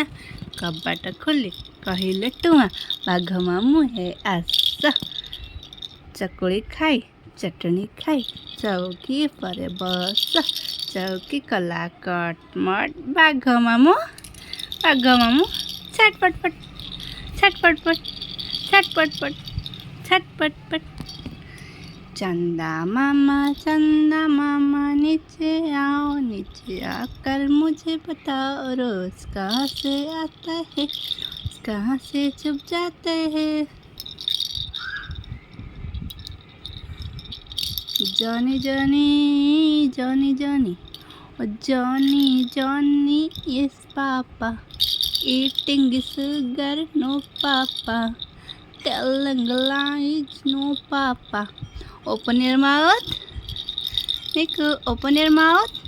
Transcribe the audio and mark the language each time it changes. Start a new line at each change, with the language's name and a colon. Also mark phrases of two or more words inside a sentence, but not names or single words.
Odia: କବାଟ ଖୋଲି କହିଲେ ଟୁଆଁ, ବାଘ ମାମୁଁ ହେ ଆସ। ଚକୁଳି ଖାଇ ଚଟଣି ଖାଇ ଚଉକି ପରେ ବସ। ଚଉକି କଲା କଟମଟ, ବାଘ ମାମୁଁ ଛଟପଟ ଛଟପଟ ଛଟପଟ छटपट।
Hindi: चंदा मामा नीचे आकर मुझे बताओ, रोज कहाँ से आता है, कहाँ से छुप जाते हैं।
English: जॉनी yes papa, eating sugar no papa, telling lies no papa. Open your mouth, Niku, open your mouth.